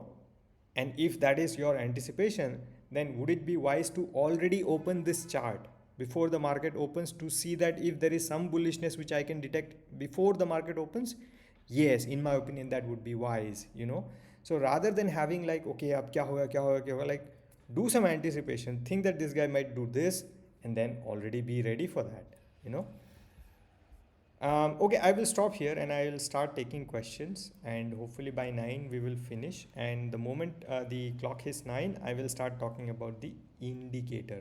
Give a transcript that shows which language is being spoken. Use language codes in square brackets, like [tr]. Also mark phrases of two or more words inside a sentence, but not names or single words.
[en] And if that is your anticipation, then would it be wise to already open this chart before the market opens, to see that if there is some bullishness which I can detect before the market opens? Yes, in my opinion, that would be wise, you know. So rather than having like, [hi] okay, अब क्या होगा, क्या होगा, क्या होगा, [en] like, do some anticipation, think that this guy might do this, and then already be ready for that, you know. Okay, I will stop here and I will start taking questions, and hopefully by 9 we will finish. And the moment the clock hits 9, I will start talking about the indicator.